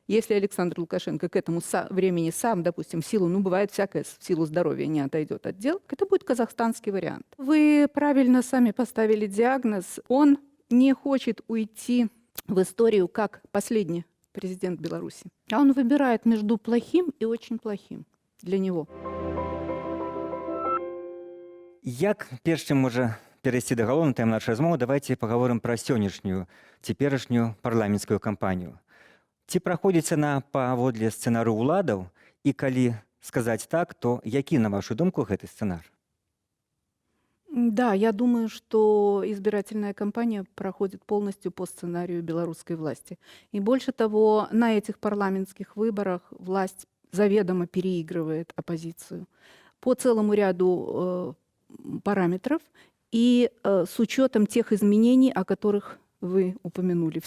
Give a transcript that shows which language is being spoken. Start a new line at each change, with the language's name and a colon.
Russian: Если Александр Лукашенко к этому времени сам, допустим, в силу, бывает всякое, в силу здоровья не отойдет от дел, это будет казахстанский вариант. Вы правильно сами поставили диагноз. Он не хочет уйти в историю как последний президент Беларуси. А он выбирает между плохим и очень плохим для него.
Belarusian: Як перш чым можа перайсці да галоўнай тэмы нашай размовы,
Russian: давайте паговорым
Belarusian: пра сённяшнюю цяперашнюю парламенцкую кампанію. Ці праходзіць яна паводле сцэнару ўладаў, і калі сказаць так, то які, на вашу думку, гэты сцэнар?
Russian: Да, я думаю, что избирательная кампания проходит полностью по сценарию белорусской власти. И больше того, на этих парламентских выборах власть заведомо переигрывает оппозицию по целому ряду параметров и с учетом тех изменений, о которых вы упомянули.